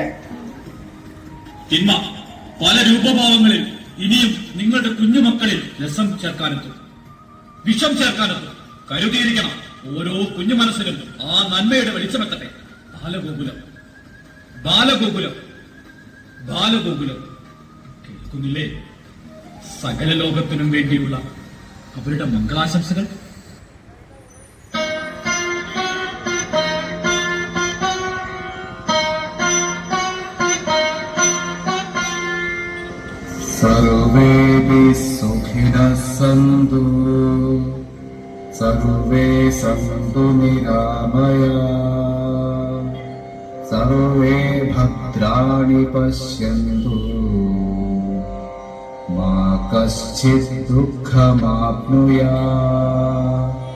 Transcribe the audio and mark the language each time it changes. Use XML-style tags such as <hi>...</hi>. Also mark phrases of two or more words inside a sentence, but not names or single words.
<ml>തിന്മ പല രൂപഭാവങ്ങളിൽ ഇനിയും നിങ്ങളുടെ കുഞ്ഞുമക്കളിൽ രസം ചേർക്കാനെത്തും, വിഷം ചേർക്കാനെത്തും. കരുതിയിരിക്കണം. ഓരോ കുഞ്ഞു മനസ്സിലും ആ നന്മയുടെ വെളിച്ചമെത്തട്ടെ. ബാലഗോകുലം, ബാലഗോകുലം, ബാലഗോകുലം. കേൾക്കുന്നില്ലേ? സകല ലോകത്തിനും വേണ്ടിയുള്ള അവരുടെ മംഗളാശംസകൾ.</ml> <sa>सर्वेऽपि सुखिनः सन्तु, सर्वे सन्तु निरामया, सर्वे भद्राणि पश्यन्तु, मा कश्चित् दुःखमाप्नुयात्.</sa>